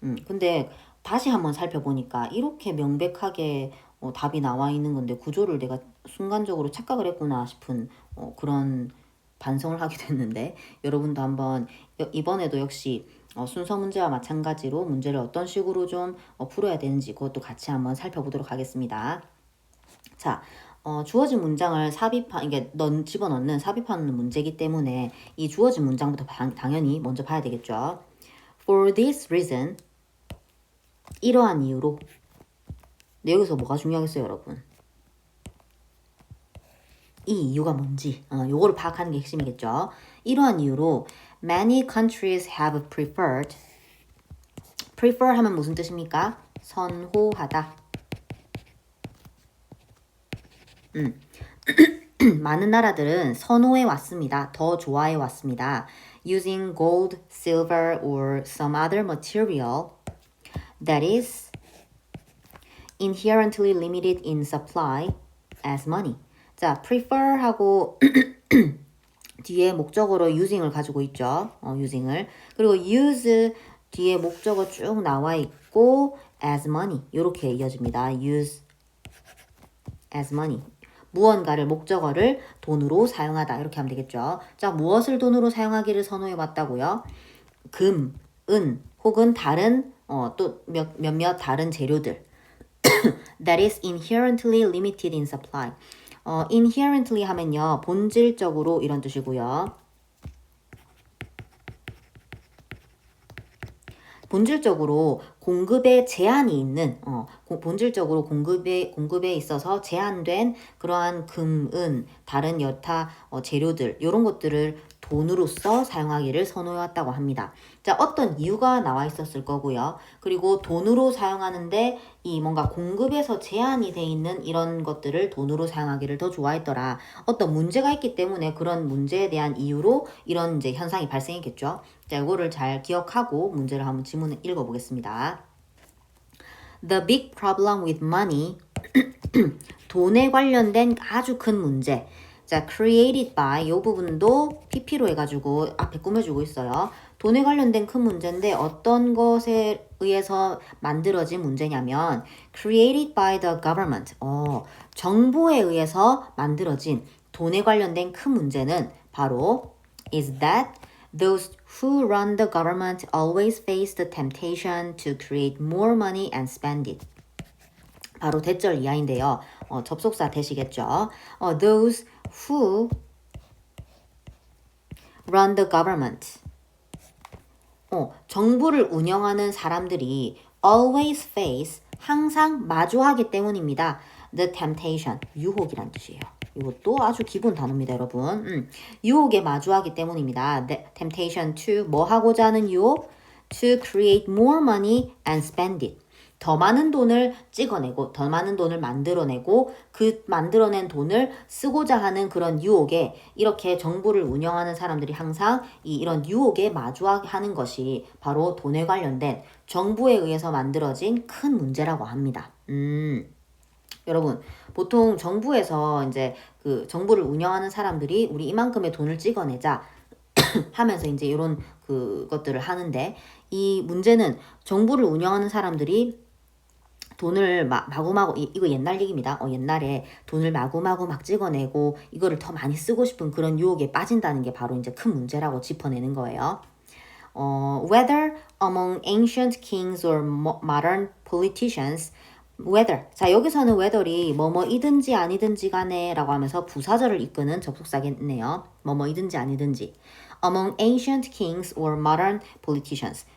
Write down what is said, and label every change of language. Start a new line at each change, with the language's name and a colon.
Korean: 근데 다시 한번 살펴보니까 이렇게 명백하게 답이 나와 있는 건데 구조를 내가 순간적으로 착각을 했구나 싶은 그런 반성을 하게 됐는데, 여러분도 한번 이번에도 역시 순서 문제와 마찬가지로 문제를 어떤 식으로 좀 풀어야 되는지 그것도 같이 한번 살펴보도록 하겠습니다. 자, 주어진 문장을 삽입한, 이게 집어넣는 삽입하는 문제이기 때문에 이 주어진 문장부터 당연히 먼저 봐야 되겠죠.
English: For this reason,
Korean: 이러한 이유로. 근데 여기서 뭐가 중요하겠어요, 여러분? 이 이유가 뭔지, 요거를 파악하는 게 핵심이겠죠. 이러한 이유로
English: many countries have preferred.
Korean: prefer 하면 무슨 뜻입니까? 선호하다. 많은 나라들은 선호해 왔습니다. 더 좋아해 왔습니다.
English: Using gold, silver, or some other material that is inherently limited in supply as money.
Korean: 자, prefer하고 뒤에 목적어로 using을 가지고 있죠. using을. 그리고 use 뒤에 목적어 쭉 나와 있고
English: as money
Korean: 이렇게 이어집니다.
English: use as money.
Korean: 무언가를 목적어를 돈으로 사용하다 이렇게 하면 되겠죠. 자, 무엇을 돈으로 사용하기를 선호해 왔다고요? 금, 은 혹은 다른 또 몇몇 다른 재료들.
English: That is inherently limited in supply.
Korean: inherently 하면요 본질적으로 이런 뜻이고요. 본질적으로 공급에 제한이 있는 본질적으로 공급에 있어서 제한된 그러한 금, 은, 다른 여타 재료들 이런 것들을 돈으로서 사용하기를 선호해왔다고 합니다. 자, 어떤 이유가 나와 있었을 거고요. 그리고 돈으로 사용하는데 이 뭔가 공급에서 제한이 돼 있는 이런 것들을 돈으로 사용하기를 더 좋아했더라. 어떤 문제가 있기 때문에 그런 문제에 대한 이유로 이런 이제 현상이 발생했겠죠. 자, 이거를 잘 기억하고 문제를 한번 지문을 읽어보겠습니다.
English: The big problem with money.
Korean: 돈에 관련된 아주 큰 문제. 자,
English: created by
Korean: 이 부분도 PP로 해가지고 앞에 꾸며주고 있어요. 돈에 관련된 큰 문제인데 어떤 것에 의해서 만들어진 문제냐면
English: created by the government.
Korean: 정부에 의해서 만들어진 돈에 관련된 큰 문제는 바로
English: is that those who run the government always face the temptation to create more money and spend it.
Korean: 바로 대절 이하인데요. 접속사 되시겠죠.
English: Those who run the government.
Korean: 정부를 운영하는 사람들이
English: always face,
Korean: 항상 마주하기 때문입니다.
English: The temptation,
Korean: 유혹이란 뜻이에요. 이것도 아주 기본 단어입니다, 여러분. 유혹에 마주하기 때문입니다.
English: The temptation to
Korean: 뭐 하고자 하는 유혹?
English: To create more money and spend it.
Korean: 더 많은 돈을 찍어내고 더 많은 돈을 만들어내고 그 만들어낸 돈을 쓰고자 하는 그런 유혹에 이렇게 정부를 운영하는 사람들이 항상 이런 유혹에 마주하는 것이 바로 돈에 관련된 정부에 의해서 만들어진 큰 문제라고 합니다. 여러분, 보통 정부에서 이제 그 정부를 운영하는 사람들이 우리 이만큼의 돈을 찍어내자 하면서 이제 이런 그것들을 하는데 이 문제는 정부를 운영하는 사람들이 돈을 마구마구 이거 옛날 얘기입니다. 옛날에 돈을 마구마구 막 찍어내고 이거를 더 많이 쓰고 싶은 그런 유혹에 빠진다는 게 바로 이제 큰 문제라고 짚어내는 거예요.
English: Whether among ancient kings or modern politicians, whether.
Korean: 자, 여기서는 whether이 뭐뭐이든지 아니든지 간에 라고 하면서 부사절을 이끄는 접속사겠네요. 뭐뭐이든지 아니든지.
English: Among ancient kings or modern politicians.